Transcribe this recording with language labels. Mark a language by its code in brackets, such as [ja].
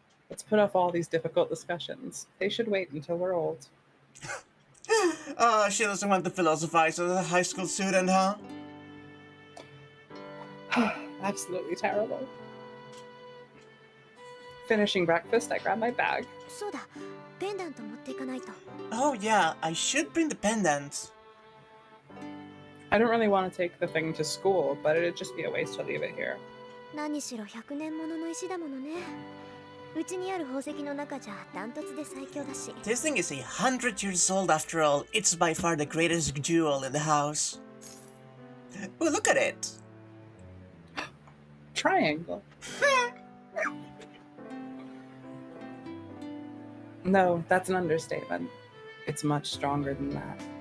[en] Let's put off all these difficult discussions. They should wait until we're old. She doesn't want to philosophize as a high school student, huh? Absolutely terrible. Finishing breakfast, I grab my bag. [ja] そうだ、ペンダント持っていかないと。 [en] Oh yeah, I should bring the pendant. I don't really want to take the thing to school, but it'd just be a waste to leave it here. [ja] 何しろ100年ものの石だものね。うちにある宝石の中じゃダントツで最強だし。 [en] This thing is 100 years old after all. It's by far the greatest jewel in the house. Oh, look at it. Triangle. No, that's an understatement. It's much stronger than that.